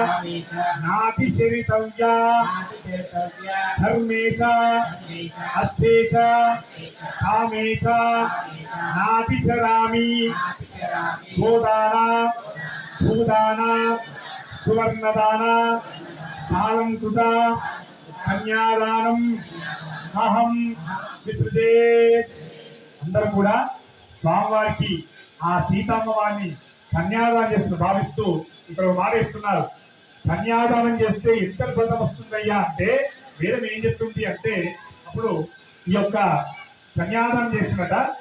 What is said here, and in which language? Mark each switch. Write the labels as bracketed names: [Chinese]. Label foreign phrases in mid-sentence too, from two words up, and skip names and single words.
[Sanskrit] नातिचरितव्या धर्मे च अर्थे च कामे च नातिचरामि गोदाना भूदाना सुवर्णदाना सालंकृता कन्यादानम అహం విసృజే [Telugu] అందరూ కూడా స్వామివారికి ఆ సీతమ్మవారిని కన్యాదానం చేస్తూ భావిస్తూ ఇక్కడ మాట ఇస్తున్నారు. కన్యాదానం చేస్తే ఎంత ఫలితం వస్తుందయ్యా అంటే వేదం ఏం చెప్తుంది అంటే అప్పుడు ఈ యొక్క కన్యాదానం చేసినట